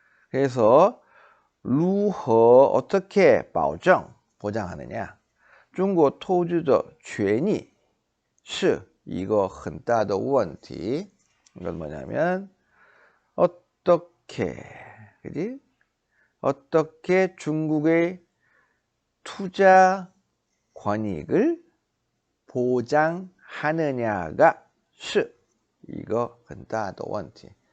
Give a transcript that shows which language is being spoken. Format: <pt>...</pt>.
<ko>그래서</ko> <zh>如何</zh> <ko>어떻게 보장하느냐?</ko> <zh>중국 投资者权益是一个很大的问题.</zh> <ko>이건 뭐냐면 어떻게 중국의 투자 권익을 보장하느냐가 是 이거</ko> <zh>很大的问题.</zh>